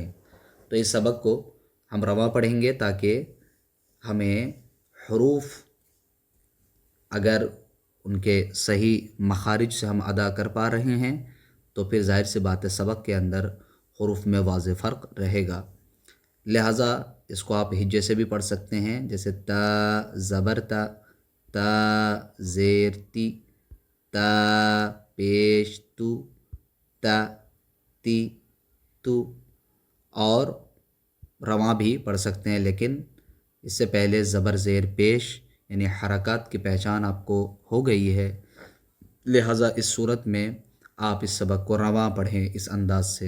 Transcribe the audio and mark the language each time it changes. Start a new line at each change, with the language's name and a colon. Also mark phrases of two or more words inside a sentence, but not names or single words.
Urdu: تو اس سبق کو ہم رواں پڑھیں گے تاکہ ہمیں حروف اگر ان کے صحیح مخارج سے ہم ادا کر پا رہے ہیں تو پھر ظاہر سی بات ہے سبق کے اندر حروف میں واضح فرق رہے گا۔ لہٰذا اس کو آپ ہجے سے بھی پڑھ سکتے ہیں، جیسے تا زبر تا، تا زیر تی، تا پیش تو، تا تی تو، اور رواں بھی پڑھ سکتے ہیں، لیکن اس سے پہلے زبر زیر پیش یعنی حرکات کی پہچان آپ کو ہو گئی ہے، لہٰذا اس صورت میں آپ اس سبق کو رواں پڑھیں اس انداز سے۔